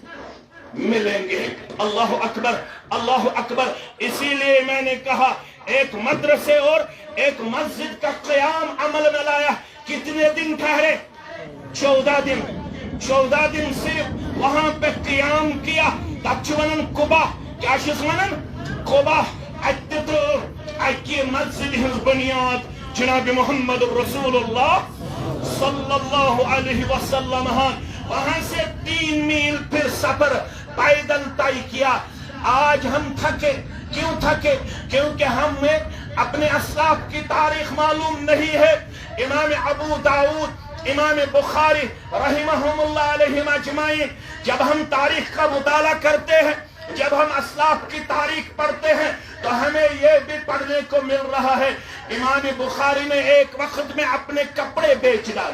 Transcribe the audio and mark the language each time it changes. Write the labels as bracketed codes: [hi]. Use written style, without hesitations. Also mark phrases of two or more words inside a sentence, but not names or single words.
[ur] ملیں گے اللہ اکبر اسی لیے میں نے کہا ایک مدرسے اور ایک مسجد کا قیام عمل میں لایا کتنے دن ٹھہرے 14 دن صرف وہاں پہ قیام کیا تب [ks] چھُ ونان قبا کیا چھُس ونان قبا اکی مسجد ہنز بنیاد [ur] جناب محمد رسول اللہ [ar] صلی اللہ علیہ وسلم [ur] وہاں سے 3 میل پھر سفر پیدل طے کیا آج ہم تھکے کیوں تھکے کیونکہ ہمیں اپنے اسلاف کی تاریخ معلوم نہیں ہے امام ابو داؤد امام بخاری [ar] رحمہم اللہ علیہم اجمعین [ur] جب ہم تاریخ کا مطالعہ کرتے ہیں جب ہم اسلاف کی تاریخ پڑھتے ہیں تو ہمیں یہ بھی پڑھنے کو مل رہا ہے امام بخاری نے ایک وقت میں اپنے کپڑے بیچ